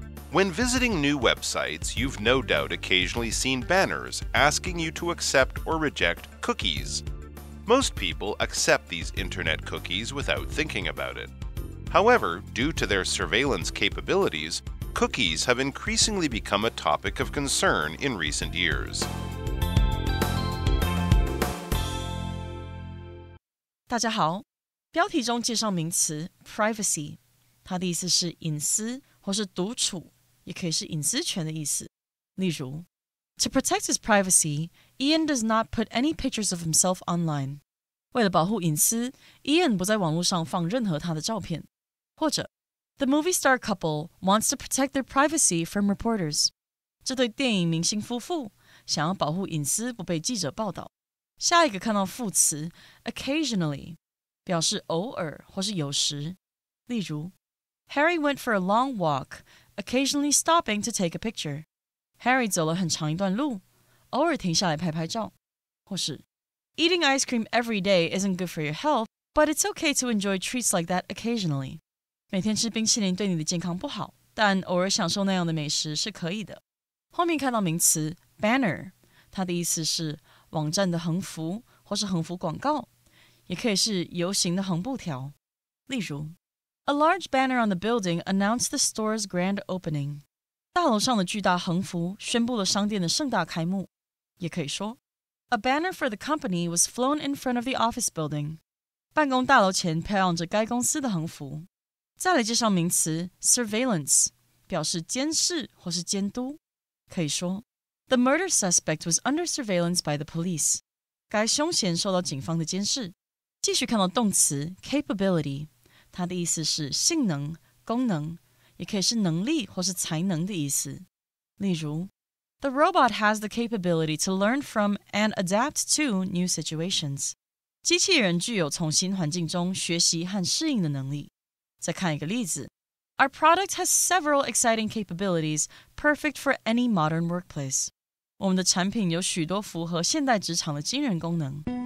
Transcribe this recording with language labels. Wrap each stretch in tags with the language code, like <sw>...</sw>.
<en>When visiting new websites, you've no doubt occasionally seen banners asking you to accept or reject cookies. Most people accept these internet cookies without thinking about it. However, due to their surveillance capabilities, cookies have increasingly become a topic of concern in recent years.</en> <zh>大家好，标题中介绍名词 privacy， 它的意思是隐私或是独处，也可以是隐私权的意思。</zh> <en>例如 To protect his privacy, Ian does not put any pictures of himself online.</en> <zh>为了保护隐私 Ian 不在网络上放任何他的照片。</zh> <en>或者 The movie star couple wants to protect their privacy from reporters.</en> <zh>这对电影明星夫妇想要保护隐私不被记者报道。下一个看到副词 occasionally， 表示偶尔或是有时。</zh> <en>例如 Harry went for a long walk, occasionally stopping to take a picture.</en> <zh>Harry 走了很长一段路，偶尔停下来拍拍照。</zh> <en>或是 Eating ice cream every day isn't good for your health, but it's okay to enjoy treats like that occasionally.</en> <zh>每天吃冰淇淋对你的健康不好，但偶尔享受那样的美食是可以的。后面看到名词 banner， 它的意思是网站的横幅或是横幅广告，也可以是游行的横布条。</zh> <en>例如 A large banner on the building announced the store's grand opening.</en> <zh>大楼上的巨大横幅宣布了商店的盛大开幕。</zh> <en>也可以说 A banner for the company was flown in front of the office building.</en> <zh>办公大楼前飘扬着该公司的横幅。再来介绍名词 surveillance， 表示监视或是监督。</zh> <en>可以说The murder suspect was under surveillance by the police.</en> <zh>该凶嫌受到警方的监视。继续看到动词 capability， 它的意思是性能、功能，也可以是能力或是才能的意思。</zh> <en>例如 The robot has the capability to learn from and adapt to new situations.</en> <zh>机器人具有从新环境中学习和适应的能力。</zh> <en>再看一个例子 Our product has several exciting capabilities perfect for any modern workplace.</en> <zh>我们的产品有许多符合现代职场的惊人功能。</zh>